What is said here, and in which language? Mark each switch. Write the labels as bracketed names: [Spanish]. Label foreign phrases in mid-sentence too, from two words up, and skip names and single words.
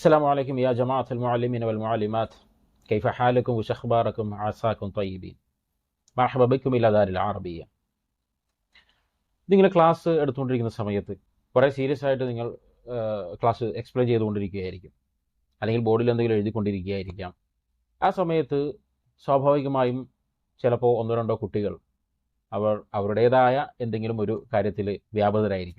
[Arabic] السلام عليكم يا جماعة المعلمين والمعلمات، كيف حالكم وش أخباركم؟ عساكم طيبين. مرحبا بكم إلى دار العربية. [Malayalam] നിങ്ങൾ ക്ലാസ് എടുത്തുകൊണ്ടിരിക്കുന്ന സമയത്ത് കുറേ സീരിയസ് ആയിട്ട് നിങ്ങൾ ക്ലാസ് എക്സ്പ്ലെയിൻ ചെയ്തുകൊണ്ടിരിക്കുകയായിരിക്കും, അല്ലെങ്കിൽ ബോർഡിൽ എന്തെങ്കിലും എഴുതിക്കൊണ്ടിരിക്കുകയായിരിക്കാം. ആ സമയത്ത് സ്വാഭാവികമായും ചിലപ്പോൾ ഒന്നോ രണ്ടോ കുട്ടികൾ അവരുടേതായ എന്തെങ്കിലും ഒരു കാര്യത്തിൽ വ്യാപൃതരായിരിക്കും.